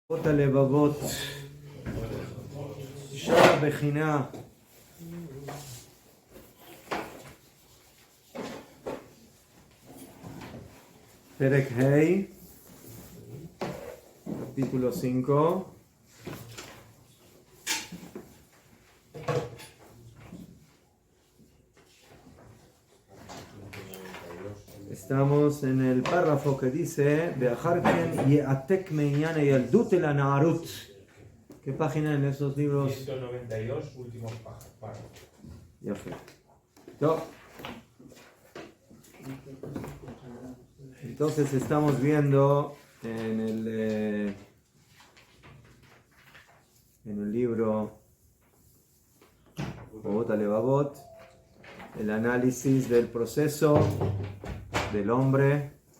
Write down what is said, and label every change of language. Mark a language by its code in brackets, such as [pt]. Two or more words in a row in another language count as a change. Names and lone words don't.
[he] הלבבות, שער הבחינה. פרק ה', capítulo 5. [es] Estamos en el párrafo que dice [he] ואחר כן יעתק מעניין הילדות אל הנערות. [es] ¿Qué página en esos libros? 192, último párrafo. [he] יפה. טוב. [es] Entonces estamos viendo en el libro Bobot Alevavot el análisis del proceso del hombre